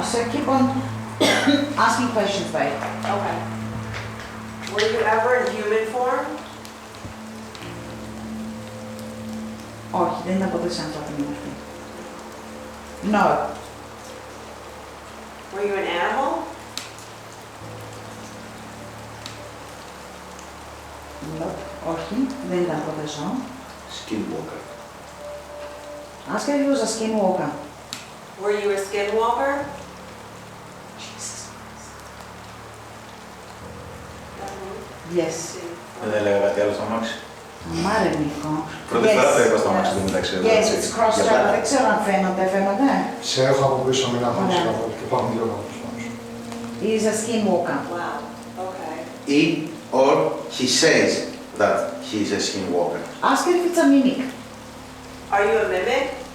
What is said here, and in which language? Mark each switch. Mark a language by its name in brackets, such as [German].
[English] So keep on asking questions, babe. Okay. Were you ever in human form? [Greek] Όχι, δεν είναι ποτέ σε ανθρώπινη μορφή. [English] No. Were you an animal? No. [Greek] Όχι, δεν ήταν ποτέ ζώο. [English] Skinwalker. Ask her if he was a skinwalker. Were you a skinwalker? Jesus. Mm-hmm. Yes. [Greek] Δεν έλεγα κάτι άλλο στο αμάξι. Αμάρε, Νίκο. Πρώτη φορά το είπα στο αμάξι του μεταξύ. Yes, it's crossed over. Δεν ξέρω αν φαίνονται. Σε έχω από πίσω, μην αφήσεις Ωραία. καθόλου και πάμε λίγο από πάνω σου. [English] He's a skinwalker. Wow. Okay. He or he says that he is a skinwalker. Ask her if it's a mimic. Are you a mimic?